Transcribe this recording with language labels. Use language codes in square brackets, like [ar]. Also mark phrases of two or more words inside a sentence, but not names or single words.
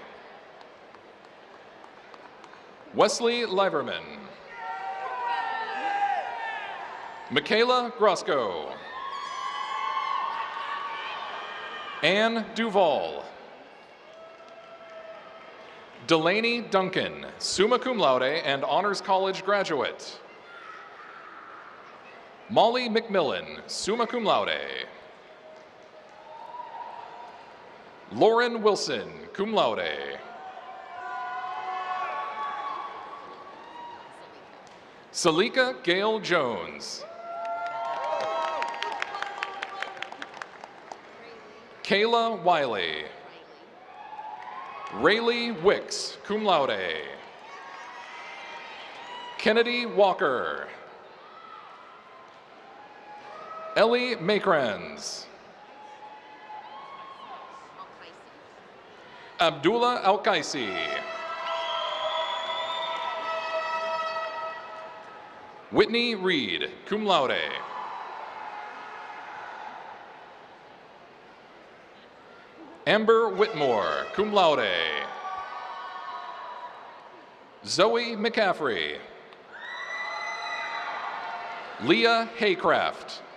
[en] Wesley Liverman. Michaela Grosco. Anne Duval. Delaney Duncan, [la] summa cum laude [en] and Honors College graduate. Molly McMillan, [la] summa cum laude. [en] Lauren Wilson, [la] cum laude. [en] Salika Gail Jones. Kayla Wiley. Rayleigh Wicks, [la] cum laude. [en] Kennedy Walker. Ellie Makrans. Abdullah Al-Qaisi. Whitney Reed, [la] cum laude. [en] Amber Whitmore, [la] cum laude. [en] Zoe McCaffrey. Leah Haycraft.